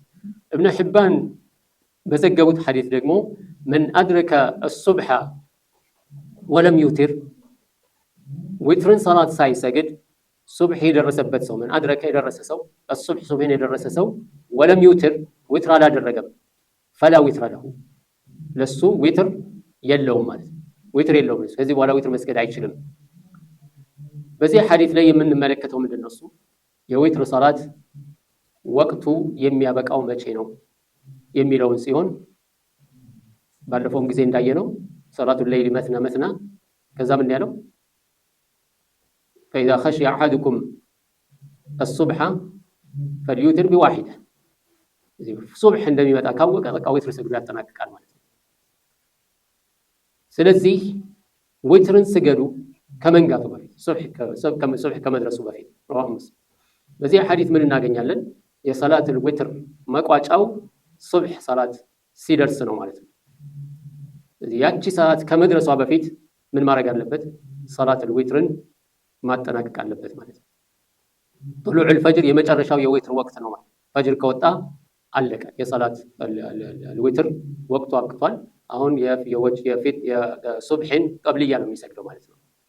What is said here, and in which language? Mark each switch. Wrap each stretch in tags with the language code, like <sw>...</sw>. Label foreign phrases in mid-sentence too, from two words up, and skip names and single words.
<am>እብነ ሒባን በዘገቡት ሐዲስ ደግሞ</am> <ar>من أدرك الصبح ولم يوتر</ar> <am>ዊትርን ሰላት ሳይሰግድ ሱብህ የደረሰበት ሰው ምን አድረከ የደረሰ ሰው الصبح ሱብህን የደረሰ ሰው</am> <ar>ولم يوتر</ar> <am>ዊትር አላደረገም</am> <ar>فلا وتر له</ar> <am>ለሱ ዊትር የለውም ማለት ነው። ዊትር የለውም። ከዚህ በኋላ ዊትር መስገድ አይችልም። በዚህ ሐዲስ ላይ የምንመለከተው ምንድነው? እሱ የዊትር ሰላት ወቅቱ የሚያበቃው መቼ ነው የሚለውን ሲሆን ባለፈውም ጊዜ እንዳየነው</am> <ar>صلاة الليل</ar> <am>መስና ከዛ ምን ያለው</am> <ar>فإذا خشي أحدكم الصبح فليوتر بواحدة</ar> <am>ሱብህ እንደሚመጣ ካወቀ በቃ ዊትር ስግዱ ያጠናቅቃል ማለት ነው። ስለዚህ ዊትርን ስገዱ ከመንጋቱ በፊት ሱብህ ከመድረሱ በፊት</am> <ar>رواه مسلم።</ar> <am>በዚህ ሐዲስ ምን እናገኛለን? የሰላቱል ዊትር መቋጫው ሱብህ ሰላት ሲደርስ ነው ማለት ነው። ስለዚህ ያቺ ሰላት ከመድረሷ በፊት ምን ማድረግ አለበት? ሰላቱል ዊትርን ማጠናቀቅ አለበት ማለት ነው።</am> <ar>طلوع الفجر</ar> <am>የመጨረሻው የዊትር ወቅት ነው ማለት ፈጅር ከወጣ አለቀ። የሰላት ዊትር ወቅቱ አብቅቷል። አሁን የሱብህን ቀብልያ ነው የሚሰግደው ማለት ነው።</am>